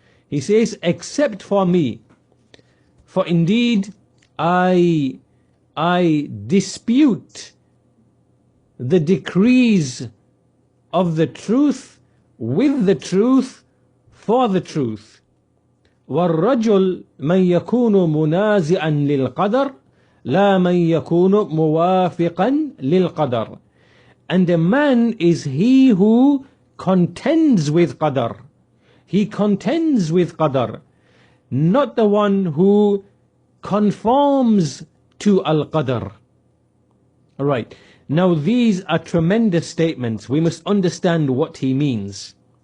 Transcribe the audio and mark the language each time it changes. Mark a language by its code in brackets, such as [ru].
[en] He says, except for me, for indeed I dispute the decrees of the truth with the truth for the truth. [ar] والرجل من يكون منازعا للقدر لا من يكون موافقا للقدر. [en] And a man is he who contends with qadar. He contends with qadar, not the one who conforms to al-qadar. All right. Now these are tremendous statements. We must understand what he means.